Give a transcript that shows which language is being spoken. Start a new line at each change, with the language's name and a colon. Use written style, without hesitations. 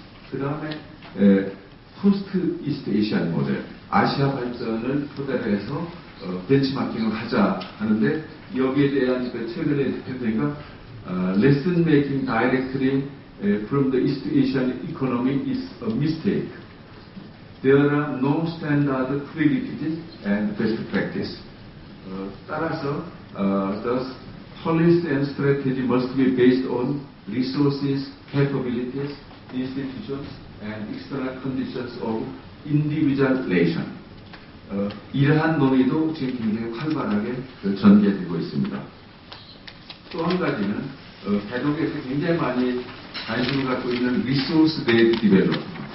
Korean: 그 다음에 포스트 이스트 에이시안 모델, 아시아 발전을 토대로 해서 벤치마킹을 하자 하는데 여기에 대한 최근에 대표가
English: lesson making directly from the East Asian economy is a mistake. There are no standard prerequisites and best practice.
Korean: 따라서
English: the policy and strategy must be based on resources, capabilities, institutions, and external conditions of individual nation.
Korean: 이러한 논의도 지금 굉장히 활발하게 전개되고 있습니다. 또 한 가지는 개도국에서 굉장히 많이 관심을 갖고 있는 리소스 베이스 디벨롭먼트.